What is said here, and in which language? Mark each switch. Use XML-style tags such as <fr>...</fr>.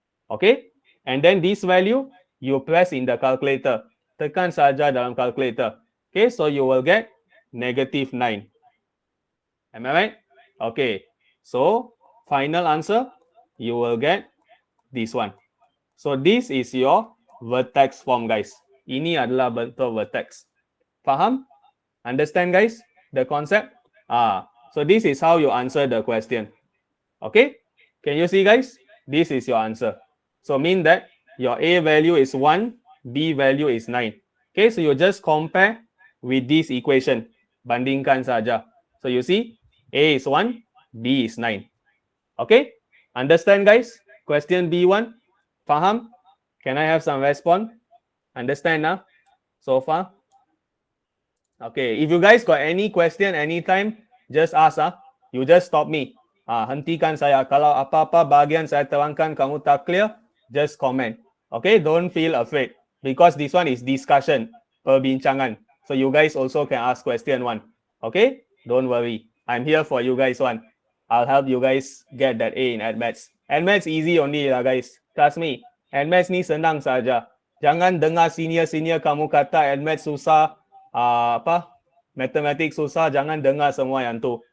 <en>Okay, and then this value you press in the calculator.</en> <ms>Tekan saja dalam calculator.</ms> <en>Okay, so you will get negative 9. Am I right? Okay, so final answer, you will get this one. So this is your vertex form guys.</en> <ms>Ini adalah bentuk vertex.</ms> <en>Faham? Understand guys the concept? So this is how you answer the question. Okay, can you see guys? This is your answer. So mean that your A value is 1, B value is 9. Okay, so you just compare with this equation.</en> <ms>Bandingkan saja.</ms> <en>So you see A is 1, B is 9. Okay, understand guys? Question B1. Faham? Can I have some response? Understand now? So far? Okay, if you guys got any question anytime, just ask. You just stop me.</en> <ms>Hentikan saya. Kalau apa-apa bahagian saya terangkan kamu tak clear,</ms> <en>just comment. Okay, don't feel afraid. Because this one is discussion, perbincangan. So you guys also can ask question one. Okay, Don't worry. I'm here for you guys one. I'll help you guys get that A in Admaths. Admaths easy only lah guys. Trust me.</en> <ms>Admaths ni senang saja. Jangan dengar senior-senior kamu kata Admaths susah, Matematik susah, jangan dengar semua yang tu.</ms>